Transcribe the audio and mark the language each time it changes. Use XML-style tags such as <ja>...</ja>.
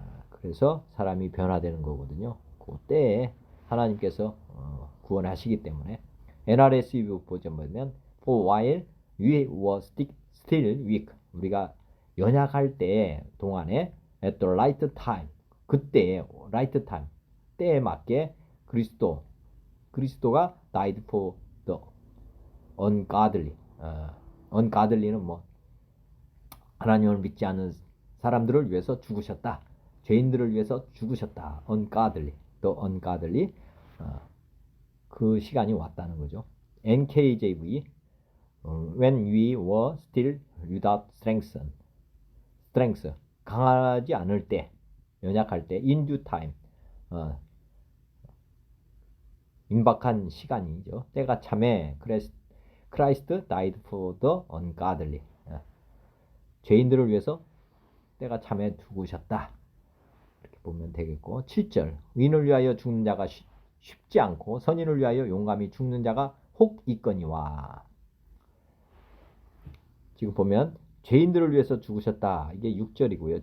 <ko>그래서 사람이 변화되는 거거든요. 그 때에 하나님께서 구원하시기 때문에 NRSV 버전 보면</ko> <en>For while we were still weak</en> <ko>우리가 연약할 때 동안에</ko> <en>at the right time</en> <ko>그때에</ko> <en>right time</en> <ko>때에 맞게 그리스도가</ko> <en>died for the ungodly</en> <ko>ungodly는 뭐 하나님을 믿지 않는 사람들을 위해서 죽으셨다. 죄인들을 위해서 죽으셨다.</ko> <en>ungodly the ungodly</en> <ko>그 시간이 왔다는 거죠.</ko> <en>NKJV when we were still without strength</en> <ko>강하지 않을 때 연약할 때</ko> <en>in due time</en> <ko>임박한 시간이죠. 때가 참에</ko> <en>Christ died for the ungodly</en> <ko>죄인들을 위해서 때가 참에 죽으셨다. 이렇게 보면 되겠고 7절 의인을 위하여 죽는 자가 쉽지 않고 선인을 위하여 용감히 죽는 자가 혹 있거니와 지금 보면 죄인들을 위해서 죽으셨다. 이게 6절이고요.</ko>